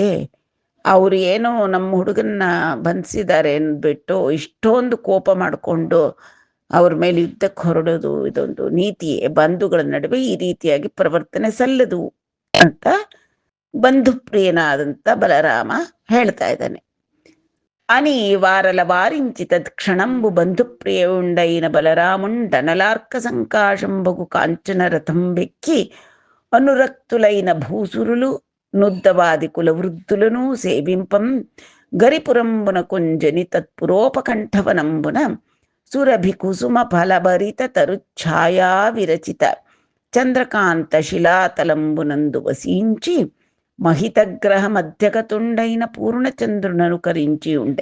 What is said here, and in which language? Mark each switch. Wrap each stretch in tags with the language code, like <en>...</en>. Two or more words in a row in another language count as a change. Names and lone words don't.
<kn>ಅವ್ರು ಏನೋ ನಮ್ಮ ಹುಡುಗನ್ನ ಬಂಧಿಸಿದ್ದಾರೆ ಅಂದ್ಬಿಟ್ಟು ಇಷ್ಟೊಂದು ಕೋಪ ಮಾಡಿಕೊಂಡು ಅವ್ರ ಮೇಲೆ ಯುದ್ಧಕ್ಕೆ ಹೊರಡೋದು ಇದೊಂದು ನೀತಿಯೇ. ಬಂಧುಗಳ ನಡುವೆ ಈ ರೀತಿಯಾಗಿ ಪ್ರವರ್ತನೆ ಸಲ್ಲದು ಅಂತ ಬಂಧು ಪ್ರಿಯನಾದಂಥ ಬಲರಾಮ ಹೇಳ್ತಾ ಇದ್ದಾನೆ.</kn> <te>అని వారల వారించి తత్క్షణంబు బంధుప్రియవుండైన బలరాముండనలార్క సంకాశంబగు కాంచన రథం వెక్కి అనురక్తులైన భూసురులు నుద్దవాది కులవృద్ధులను సేవింపం గరిపురంబున కుంజని తత్పురోపకంఠవనంబున సురభి కుసుమ ఫలభరిత తరుఛాయా విరచిత చంద్రకాంత శిలాతలంబునందు వసించి మహితగ్రహ మధ్యగతుండైన పూర్ణచంద్రుననుకరించి ఉండే.</te>